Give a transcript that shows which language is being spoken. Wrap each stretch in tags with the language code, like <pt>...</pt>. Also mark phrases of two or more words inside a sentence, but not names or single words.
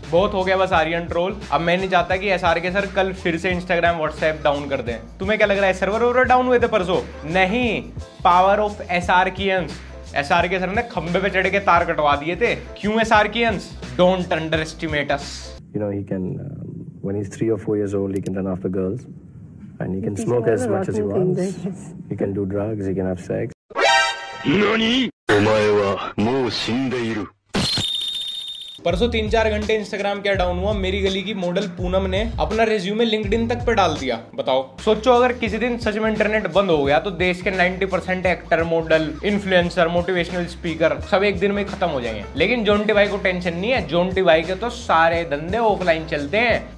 <hi>बहुत हो गया बस आर्यन ट्रोल। अब मैं नहीं चाहता कि एसआरके सर कल फिर से इंस्टाग्राम व्हाट्सएप डाउन कर दें। तुम्हें क्या लग रहा है सर्वर वर्वर डाउन हुए थे परसों?</hi> <en>नहीं, power of SRKians.</en> <hi>एसआरके सर ने खंबे पे चढ़ के तार कटवा दिए थे।</hi> <en>क्यों SRKians? Don't underestimate us. You know, he can, when he's 3 or 4 years old, he can run after girls, and he can smoke as much as he wants. He can do drugs, he can have sex.</en> <ja>NANI? お前はもう死んでいる。</ja> <hi>परसों 3-4 घंटे इंस्टाग्राम क्या डाउन हुआ, मेरी गली की मॉडल पूनम ने अपना रिज्यूमे लिंक्डइन तक पे डाल दिया। बताओ, सोचो अगर किसी दिन सच में इंटरनेट बंद हो गया तो देश के 90%</hi> <en>actor, model, influencer, motivational speaker</en> <hi>सब एक दिन में खत्म हो जाएंगे। लेकिन जोंटी भाई को टेंशन नहीं है। जोंटी भाई के तो सारे धंधे ऑफलाइन चलते हैं।</hi>